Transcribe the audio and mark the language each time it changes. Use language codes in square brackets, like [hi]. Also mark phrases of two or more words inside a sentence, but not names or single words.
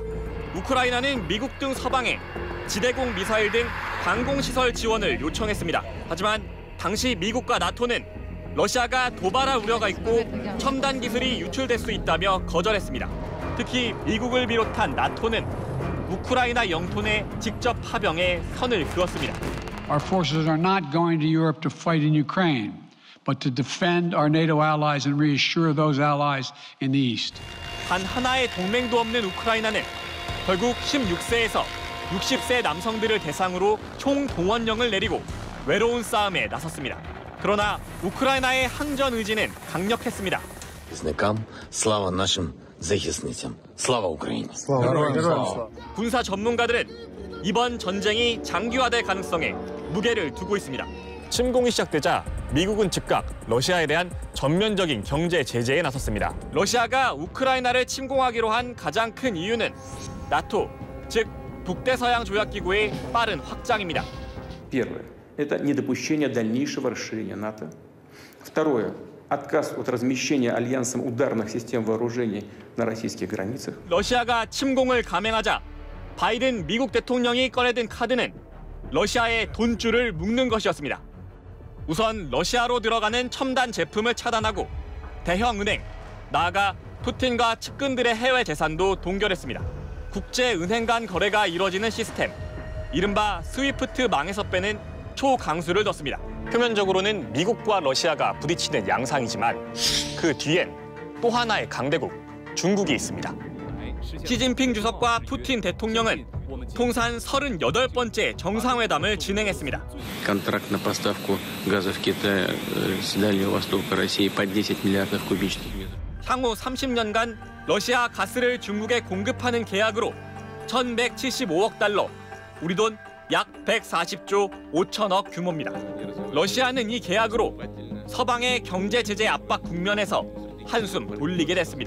[ko] 우크라이나는 미국 등 서방에 지대공 미사일 등 방공시설 지원을 요청했습니다. 하지만 당시 미국과 나토는 러시아가 도발할 우려가 있고 첨단 기술이 유출될 수 있다며 거절했습니다. 특히 미국을 비롯한 나토는 우크라이나 영토 내 직접 파병에 선을 그었습니다. [en] Our forces are not going to Europe to fight in Ukraine, but to defend our NATO allies and reassure those allies in the east. [ko] 단 하나의 동맹도 없는 우크라이나는 결국 16세에서 60세 남성들을 대상으로 총동원령을 내리고 외로운 싸움에 나섰습니다. 그러나 우크라이나의 항전 의지는 강력했습니다. [uk] Слава нашим захисницям. Слава Україні. [ko] 군사 전문가들은 이번 전쟁이 장기화될 가능성에 무게를 두고 있습니다. 침공이 시작되자 미국은 즉각 러시아에 대한 전면적인 경제 제재에 나섰습니다. 러시아가 우크라이나를 침공하기로 한 가장 큰 이유는 나토, 즉 북대서양 조약기구의 빠른 확장입니다. [ru] Первое – это недопущение дальнейшего расширения НАТО. Второе – отказ от размещения альянсом ударных систем вооружений на российских границах. [ko] 러시아가 침공을 감행하자 바이든 미국 대통령이 꺼내든 카드는 러시아의 돈줄을 묶는 것이었습니다. 우선 러시아로 들어가는 첨단 제품을 차단하고 대형 은행, 나아가 푸틴과 측근들의 해외 재산도 동결했습니다. 국제은행 간 거래가 이뤄지는 시스템, 이른바 스위프트망에서 빼는 초강수를 뒀습니다. 표면적으로는 미국과 러시아가 부딪히는 양상이지만 그 뒤엔 또 하나의 강대국, 중국이 있습니다. 시진핑 주석과 푸틴 대통령은 통산 38번째 정상회담을 진행했습니다. [ru] Контракт на поставку газа в Китай с Дальнего Востока России по 10 миллиардов кубических метров. [ko] 향후 30년간 러시아 가스를 중국에 공급하는 계약으로 1,175억 달러, 우리 돈 약 140조 5천억 규모입니다. 러시아는 이 계약으로 서방의 경제 제재 압박 국면에서 한숨 돌리게 됐습니다.